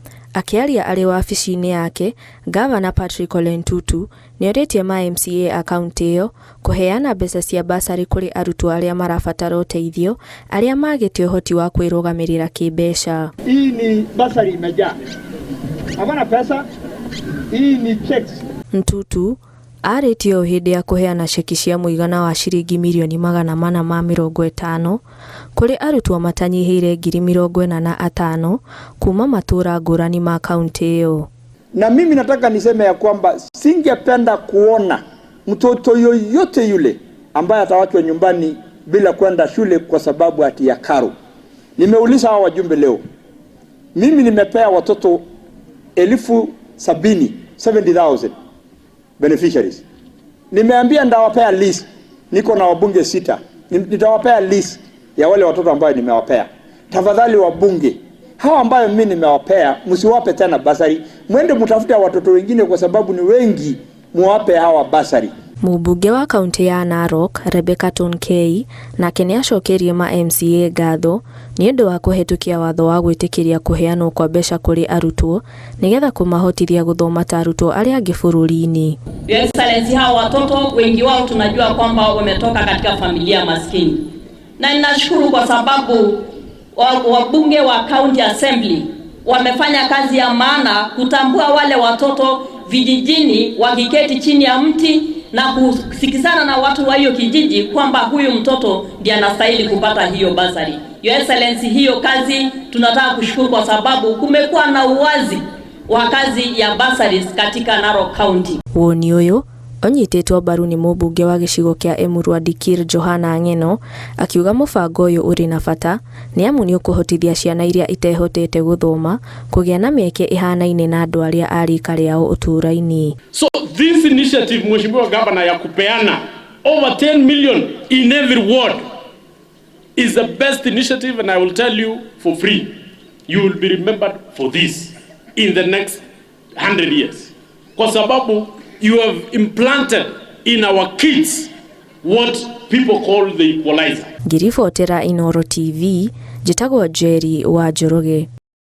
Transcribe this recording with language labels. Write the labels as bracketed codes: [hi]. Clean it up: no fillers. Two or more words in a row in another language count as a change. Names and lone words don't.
[ki] Akiaria arĩ wabici-inĩ yake, Gavana Patrick Ole Ntutu nĩorĩtie ma MCA akaunti ĩyo kũheana mbeca cia basari kũrĩ arutwo arĩa marabatara ũteithio, arĩa magĩte ũhoti wa kwĩrũgamĩrĩra kĩmbeca. [sw] Hii ni basari imejaa. Hawana pesa. Hii ni checks. [ki] Ntutu arĩtio hĩndĩ ya kũheana ceki cia mũigana wa ciringi mirioni 450 kũrĩ arutwo matanyihĩire 45,000 kuma matũra ngũrani ma kaunti ĩyo. [sw] Na mimi nataka niseme ya kwamba singependa kuona mtoto yoyote yule ambaye atawachwa nyumbani bila kwenda shule kwa sababu ati ya karo. Nimeuliza hawa wajumbe leo. Mimi nimepea watoto 70,000 beneficiaries. Nimeambia ndawapea list. Niko na wabunge 6. Nitawapea list ya wale watoto ambao nimewapea. Tafadhali wabunge, hawa ambao mimi nimewapea, msiwape tena basari. Mwende mtafute watoto wengine kwa sababu ni wengi, muwape hawa basari. [ki] Mũmbunge wa kaunti ya Narok, Rebecca Tonkei, nake nĩacokerie ma MCA ngatho nĩ ũndũ wa kũhetũkia watho wa gwĩtĩkĩria kũheanwo kwa mbeca kũrĩ arutwo nĩgetha kũmahotithia gũthoma ta arutwo arĩa angĩ bũrũri-inĩ. [en] Your Excellency, [sw] hawa watoto wengi wao tunajua kwamba wametoka katika familia maskini. Na ninashukuru kwa sababu wabunge wa County Assembly wamefanya kazi ya maana kutambua wale watoto vijijini wakiketi chini ya mti na kusikizana na watu wa hiyo kijiji kwamba huyu mtoto ndiye anastahili kupata hiyo basari. [en] Your Excellency, [sw] hiyo kazi tunataka kushukuru kwa sababu kumekuwa na uwazi wa kazi ya basaries katika Narok County. [ki] Woni ũyũ onyitĩtwo mbaru nĩ mũmbunge wa gĩcigo kĩa Emurua Dikir Johana Ng'eno akiuga mũbango ũyũ ũrĩ na bata nĩ amu nĩ ũkũhotithia ciana iria itehotete gũthoma kũgĩa na mĩeke ĩhanaine na andũ arĩa arika rĩao ũtũũra-inĩ. [en] So this initiative, Mheshimiwa Governor, [sw] ya kupeana [en] over 10 million in every ward is the best initiative, and I will tell you for free, you will be remembered for this in the next 100 years. [sw] Kwa sababu [en] you have implanted in our kids what people call the equalizer. [ki] Ngiribotera Inooro TV, njĩtagwo Jerry wa Njoroge.